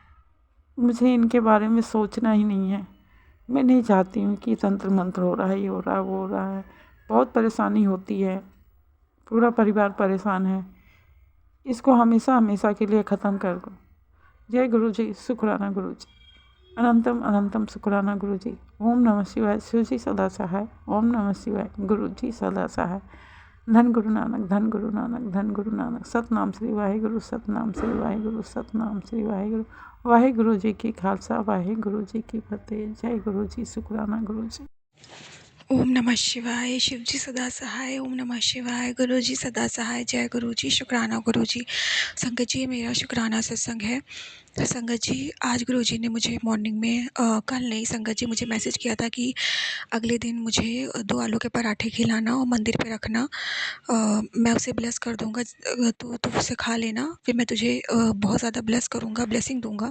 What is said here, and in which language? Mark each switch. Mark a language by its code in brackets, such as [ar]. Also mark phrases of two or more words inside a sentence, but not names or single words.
[hi] मुझे इनके बारे में सोचना ही नहीं है। मैं नहीं चाहती हूँ कि तंत्र मंत्र हो रहा है, ये हो रहा है, वो हो रहा है। बहुत परेशानी होती है, पूरा परिवार परेशान है। इसको हमेशा हमेशा के लिए ख़त्म कर दो। जय गुरु जी, शुक्राना गुरु जी, अनंतम अनंतम शुक्राना गुरु जी। ओम नमः शिवाय, शिव जी सदा सहाय। ओम नमः शिवाय, गुरु जी सदा सहाय। [pa] ਧੰਨ ਗੁਰੂ ਨਾਨਕ, ਧੰਨ ਗੁਰੂ ਨਾਨਕ, ਧੰਨ ਗੁਰੂ ਨਾਨਕ। ਸਤਿਨਾਮ ਸ੍ਰੀ ਵਾਹਿਗੁਰੂ, ਸਤਿਨਾਮ ਸ੍ਰੀ ਵਾਹਿਗੁਰੂ, ਸਤਿਨਾਮ ਸ੍ਰੀ ਵਾਹਿਗੁਰੂ। ਵਾਹਿਗੁਰੂ ਜੀ ਕੀ ਖ਼ਾਲਸਾ, ਵਾਹਿਗੁਰੂ ਜੀ ਕੀ ਫ਼ਤਿਹ। [hi] जय गुरु जी, शुक्राना गुरु जी। ओम नमः शिवाय, शिव जी सदा सहाय। ओम नमः शिवाय, गुरु जी सदा सहाय। जय गुरु जी, शुक्राना गुरु जी। संगत जी, मेरा शुक्राना सत्संग है। संगत जी, आज गुरु जी ने मुझे मॉर्निंग में कल नहीं, संगत जी मुझे मैसेज किया था कि अगले दिन मुझे 2 आलू के पराठे खिलाना और मंदिर पे रखना। मैं उसे ब्लेस कर दूँगा, तो उसे खा लेना, फिर मैं तुझे बहुत ज़्यादा ब्लेस करूँगा, ब्लेसिंग दूँगा।